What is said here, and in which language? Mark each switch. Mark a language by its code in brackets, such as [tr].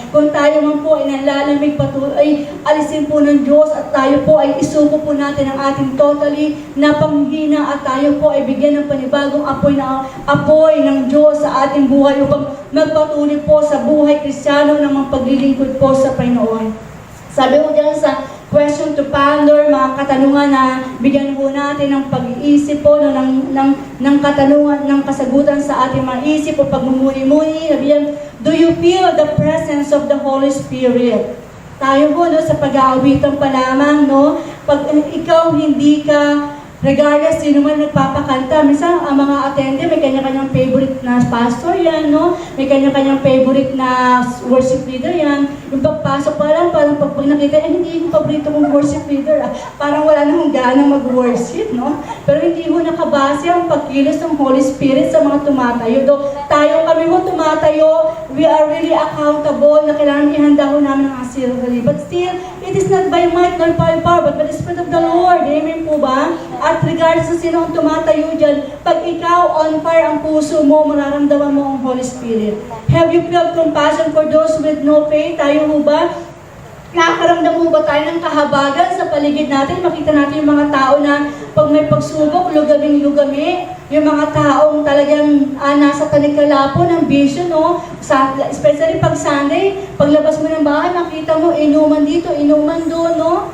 [tl] Kung tayo man po ay nalalamig, patuloy, ay alisin po ng Diyos at tayo po ay isuko po natin ang ating totally na panghina at tayo po ay bigyan ng panibagong apoy ng Diyos sa ating buhay upang magpatuloy po sa buhay Kristiyano ng mga paglilingkod po sa Panginoon. Sabi ko dyan sa [en] question to ponder, [tl] mga katanungan na bigyan po natin ng pag-iisip po, no, ng katanungan, ng kasagutan sa ating mga isip o pagmumuni-muni. [en] Sabihan, do you feel the presence of the Holy Spirit? [tl] Tayo po, no, sa pag-aawitan pa lamang, no, pag ikaw hindi ka regardless sino man nagpapakanta. Minsan, ang mga attendee, may kanya-kanyang favorite na pastor yan, no? May kanya-kanyang favorite na worship leader yan. Yung pagpasok pa lang, parang pag nakita, hindi yung paborito kong worship leader, parang wala na hong ganang mag-worship, no? Pero hindi ho nakabase ang pagkilos ng Holy Spirit sa mga tumatayo. Tayo kami ho tumatayo, [en] we are really accountable [tl] na kailangan ihanda ho namin ang asirgali. [en] But still, it is not by might nor by power, but by the Spirit of the Lord. [tl] Amen po ba? At regardless sa sino ang tumatayo dyan, pag ikaw on fire ang puso mo, mararamdaman mo ang Holy Spirit. [en] Have you felt compassion for those with no faith? [tl] Tayo ho ba? Nakakaramdam mo ba tayo ng kahabagan sa paligid natin? Makita natin yung mga tao na pag may pagsubok, lugaming-lugami. Yung mga taong talagang nasa talikalapo ng bisyo, no? Especially pag Sunday, paglabas mo ng bahay, makita mo inuman dito, inuman doon, no?